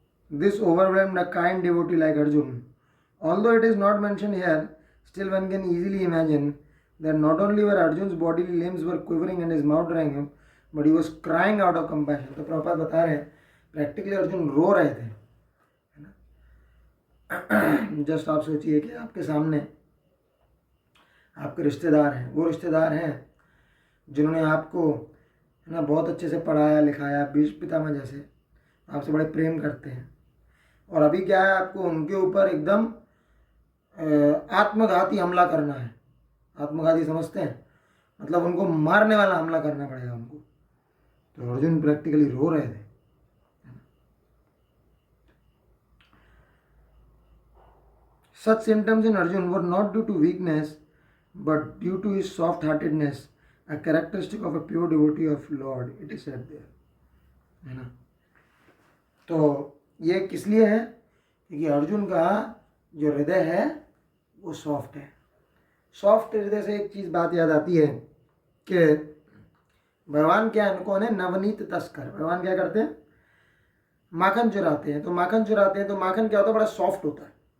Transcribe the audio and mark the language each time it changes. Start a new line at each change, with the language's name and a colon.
English: This overwhelmed a kind devotee like Arjun. Although it is not mentioned here, still one can easily imagine that not only were Arjun's bodily limbs were quivering and his mouth drying up, but he was crying out of compassion.
Hindi: तो प्रभुपाद बता रहे हैं practically Arjun रो रहे थे, है ना। Just आप सोचिए कि आपके सामने आपके रिश्तेदार हैं, वो रिश्तेदार हैं जिन्होंने आपको, है ना, बहुत अच्छे से पढ़ाया लिखाया, बीज पितामह जैसे आपसे बड़े प्रेम करते हैं, और अभी क्या है, आपको उनके ऊपर एकदम आत्मघाती हमला करना है। आत्मघाती समझते हैं, मतलब उनको मारने वाला हमला करना पड़ेगा उनको। तो अर्जुन प्रैक्टिकली रो रहे थे।
English: Such symptoms in Arjun were not due to weakness, but due to his soft-heartedness, a characteristic of a pure devotee of Lord. It is said there,
Hindi: है ना। तो ये किस लिए है? क्योंकि अर्जुन का जो हृदय है वो सॉफ्ट है। सॉफ्ट हृदय से एक चीज़ बात याद आती है कि भगवान क्या है, कौन है? नवनीत तस्कर। भगवान क्या करते हैं? माखन चुराते हैं। तो माखन चुराते हैं तो माखन क्या होता है? बड़ा सॉफ्ट होता है।